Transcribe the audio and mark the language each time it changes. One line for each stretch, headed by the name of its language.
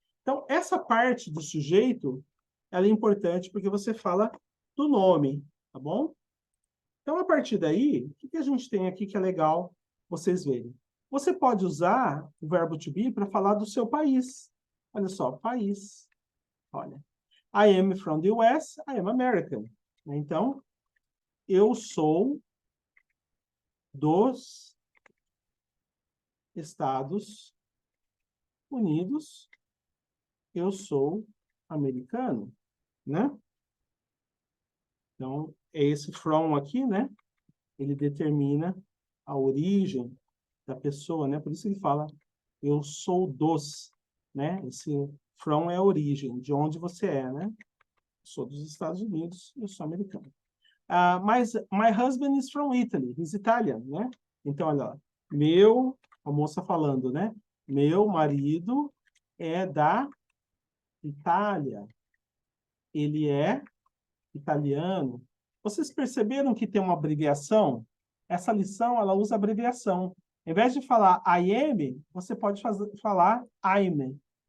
Portuguese: Então, essa parte do sujeito, ela é importante porque você fala do nome, tá bom? Então, a partir daí, o que a gente tem aqui que é legal vocês verem? Você pode usar o verbo to be para falar do seu país. Olha só, país. Olha.
English: I am from the US, I am American.
Portuguese: Então, eu sou dos Estados Unidos, eu sou americano, né? Então, é esse from aqui, né? Ele determina a origem da pessoa, né? Por isso ele fala, eu sou dos, né? Esse from é a origem, de onde você é, né? Sou dos Estados Unidos, eu sou americano.
English: Mas my husband is from Italy, he's Italian, né?
Portuguese: Então, olha lá, a moça falando, né? Meu marido é da Itália. Ele é italiano. Vocês perceberam que tem uma abreviação? Essa lição, ela usa abreviação. Em vez de falar I am, você pode falar I'm.